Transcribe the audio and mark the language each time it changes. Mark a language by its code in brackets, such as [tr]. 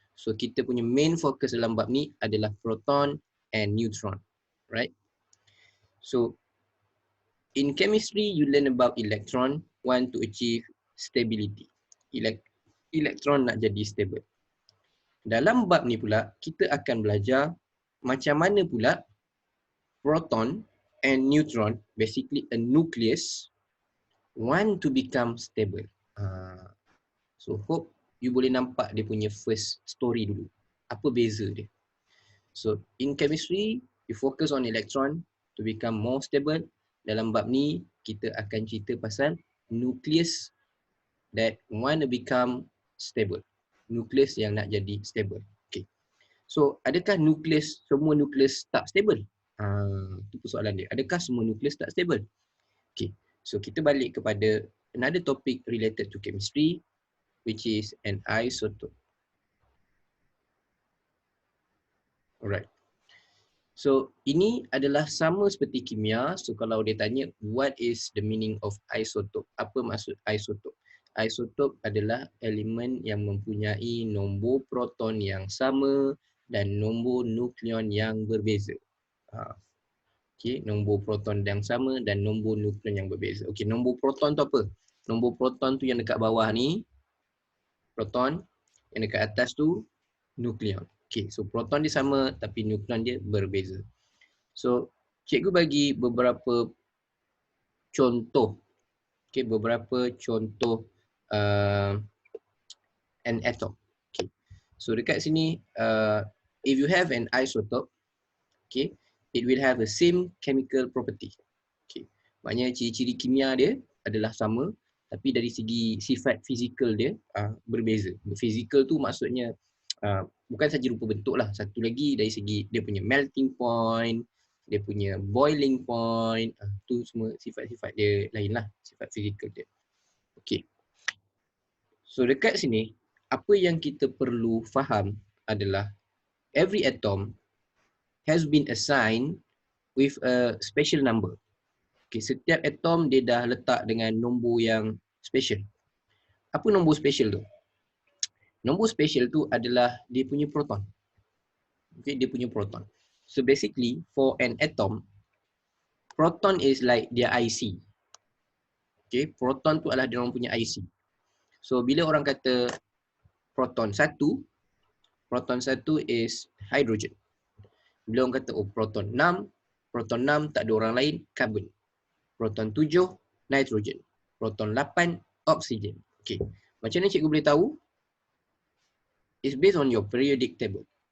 [ms] So kita punya main focus dalam bab ni adalah proton and neutron. [en] Right? So in chemistry, you learn about electron, want to achieve stability. [ms] Elektron nak jadi stable. Dalam bab ni pula, kita akan belajar macam mana pula proton and neutron, [en] basically a nucleus, want to become stable. So hope you [ms] boleh nampak dia punya first story dulu. Apa beza dia? [en] So in chemistry, we focus on electron to become more stable. [ms] Dalam bab ni, kita akan cerita pasal nucleus [en] that want to become stable. [ms] Nucleus yang nak jadi stable. Okay. So adakah nucleus, semua nucleus tak stable? Itu persoalan dia. Adakah semua nucleus tak stable? Okay. [en] So [ms] kita balik kepada [en] another topic related to chemistry, which is an isotope. Alright. [ms] So ini adalah sama seperti kimia. [en] So [ms] kalau dia tanya [en] what is the meaning of isotope? [ms] Apa maksud isotope? Isotope adalah elemen yang mempunyai nombor proton yang sama dan nombor nukleon yang berbeza. Okey, nombor proton yang sama dan nombor nukleon yang berbeza. Okey, nombor proton tu apa? Nombor proton tu yang dekat bawah ni proton, yang dekat atas tu nukleon. Okey, so proton dia sama tapi nukleon dia berbeza. So, cikgu bagi beberapa contoh. Okey, beberapa contoh an atom. Okay. [en] So dekat sini, if you have an isotope, okay, it will have the same chemical property. Okay. [ms] Maknanya ciri-ciri kimia dia adalah sama, tapi dari segi sifat fizikal dia berbeza. Fizikal tu maksudnya bukan saja rupa bentuk lah. Satu lagi dari segi dia punya melting point, dia punya boiling point, tu semua sifat-sifat dia lain lah, sifat fizikal dia. Okay. [en] So [ms] dekat sini, apa yang kita perlu faham adalah [en] every atom has been assigned with a special number. [ms] Okay, setiap atom dia dah letak dengan nombor yang special. Apa nombor special tu? Nombor special tu adalah dia punya proton. Okay, dia punya proton. [en] So basically, for an atom, proton is like their IC. [ms] Okay, proton tu adalah dia orang punya IC. So bila orang kata proton satu is hydrogen. Bila orang kata proton 6 tak ada orang lain, karbon. Proton 7, nitrogen. Proton 8, oksigen. Okey. Macam mana cikgu boleh tahu? [en] It's based on your periodic table.